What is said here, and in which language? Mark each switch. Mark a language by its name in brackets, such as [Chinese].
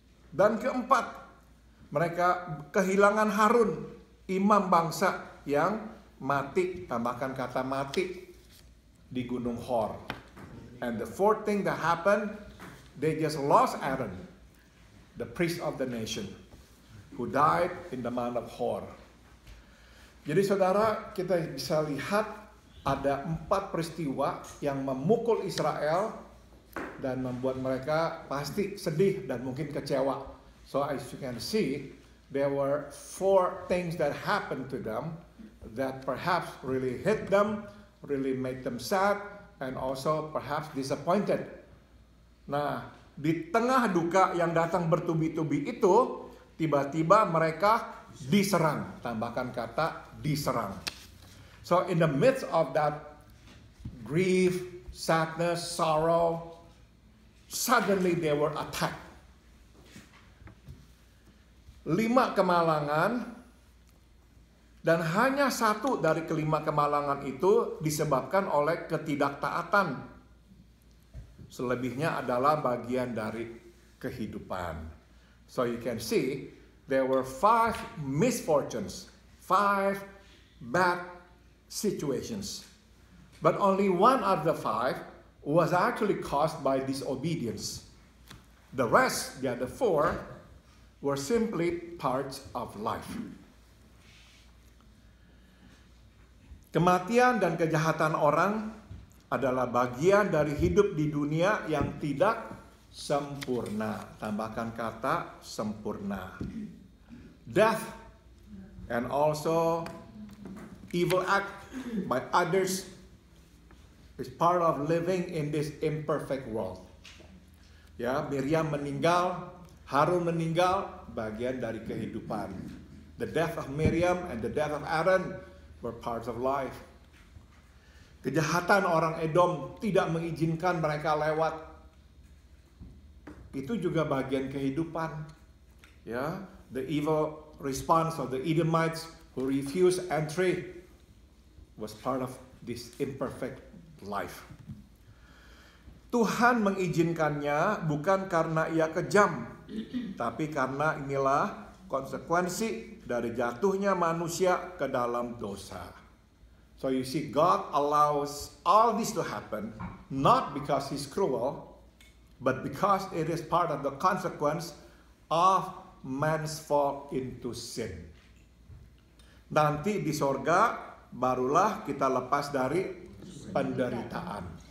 [Indonesian] Dan keempat, mereka kehilangan Harun, imam bangsa yang mati, tambahkan kata mati, di Gunung Hor. [English] And the fourth thing that happened, they just lost Aaron, the priest of the nation, who died in the Mount of Hor. [Indonesian] Jadi saudara, kita bisa lihat ada 4 peristiwa yang memukul Israel dan membuat mereka pasti sedih dan mungkin kecewa. [English] So as you can see, there were 4 things that happened to them that perhaps really hit them, really made them sad, and also perhaps disappointed. [Indonesian] Nah, di tengah duka yang datang bertubi-tubi itu, tiba-tiba mereka diserang. Tambahkan kata diserang. [English] So in the midst of that grief, sadness, sorrow, suddenly they were attacked. [Indonesian] 5 kemalangan, dan hanya 1 dari ke-5 kemalangan itu disebabkan oleh ketidaktaatan. Selebihnya adalah bagian dari kehidupan. [English] So you can see there were 5 misfortunes, 5 bad situations. But only 1 of the 5 was actually caused by disobedience. The rest, the other 4, were simply parts of life. [Indonesian] Kematian dan kejahatan orang adalah bagian dari hidup di dunia yang tidak sempurna. Tambahkan kata sempurna. [English] Death and also evil act by others is part of living in this imperfect world. [Indonesian] Ya, Miriam meninggal, Harun meninggal, bagian dari kehidupan. [English] The death of Miriam and the death of Aaron were parts of life. [Indonesian] Kejahatan orang Edom tidak mengizinkan mereka lewat. Itu juga bagian kehidupan. [English] Ya, the evil response of the Edomites who refused entry was part of this imperfect life. [Indonesian] Tuhan mengizinkannya bukan karena ia kejam, tapi karena inilah konsekuensi dari jatuhnya manusia ke dalam dosa. [English] So you see, God allows all this to happen, not because He's cruel, but because it is part of the consequence of man's fall into sin. [Indonesian] Nanti di sorga, barulah kita lepas dari penderitaan.